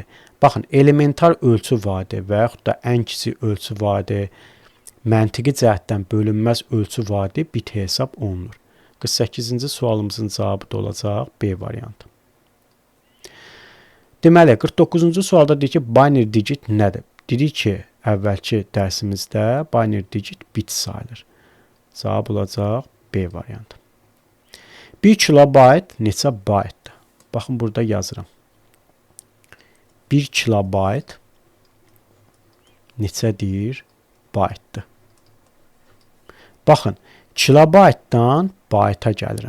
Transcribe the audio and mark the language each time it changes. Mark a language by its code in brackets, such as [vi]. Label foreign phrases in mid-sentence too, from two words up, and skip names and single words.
[az] Baxın, elementar ölçü vahidi və yaxud da ən kiçik ölçü vahidi, məntiqi cəhətdən bölünməz ölçü vahidi bit hesab olunur. 48-ci sualımızın cavabı da olacaq B variantı. Deməli, 49-cu sualda deyir ki, [en] binary digit [az] nədir? Dedik ki, əvvəlki dərsimizdə [en] binary digit [az] bit sayılır. Cavab olacaq B variantı. 1 kilobayt neçə baytdır? Baxın, burada yazıram. 1 kilobayt neçədir? Baytdır. Baxın, kilobaytdan bayta gəlirəm.